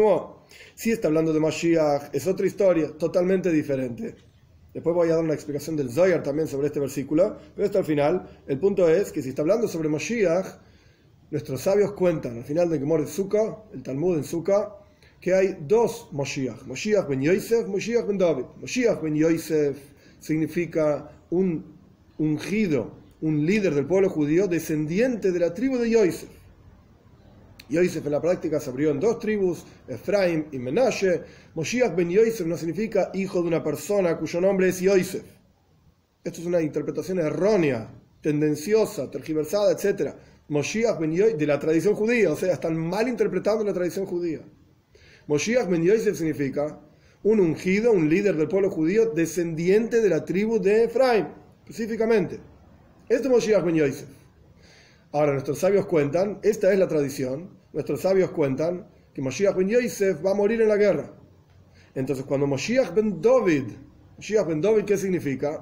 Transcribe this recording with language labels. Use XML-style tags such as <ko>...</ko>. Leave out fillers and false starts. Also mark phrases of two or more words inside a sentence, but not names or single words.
<es>Si está hablando de Mashiach, es otra historia totalmente diferente. Después voy a dar una explicación del Zohar también sobre este versículo, pero esto al final. El punto es que si está hablando sobre Moshiach, nuestros sabios cuentan al final del Gemara de Sukkah, el Talmud en Sukkah, que hay dos Moshiach, Moshiach ben Yosef, Moshiach ben David. Moshiach ben Yosef significa un ungido, un líder del pueblo judío, descendiente de la tribu de Yosef. Yosef en la práctica se abrió en dos tribus, Efraim y Menashe. Moshiach ben Yosef no significa hijo de una persona cuyo nombre es Yosef. Esto es una interpretación errónea, tendenciosa, tergiversada, etc. Moshiach ben Yosef de la tradición judía, o sea, están mal interpretando la tradición judía. Moshiach ben Yosef significa un ungido, un líder del pueblo judío, descendiente de la tribu de Efraim, específicamente. Esto es Moshiach ben Yosef. Ahora, nuestros sabios cuentan, esta es la tradición, nuestros sabios cuentan que Moshiach ben Yosef va a morir en la guerra. Entonces, cuando Moshiach ben David, ¿qué significa?</es>